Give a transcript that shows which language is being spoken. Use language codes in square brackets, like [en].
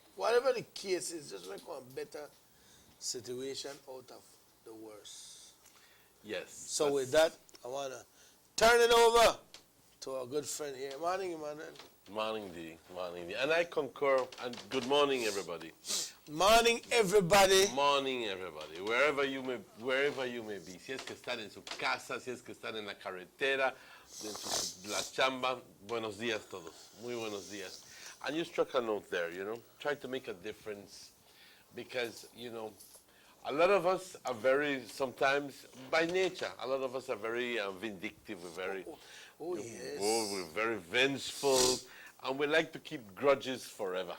[en] Whatever the case is, just make one better situation out of the worst. Yes. So with that, I want to turn it over to our good friend here. Morning, Emmanuel. Morning, D. Morning, D. And I concur. And good morning, everybody. Morning, everybody. Morning, everybody. Wherever you may be. [es] Si es que están en su casa, si es que están en la carretera, en la chamba, buenos días todos. Muy buenos días. [en] And you struck a note there, Try to make a difference because, a lot of us are sometimes, by nature, a lot of us are very vindictive. Yes. We're very vengeful, and we like to keep grudges forever.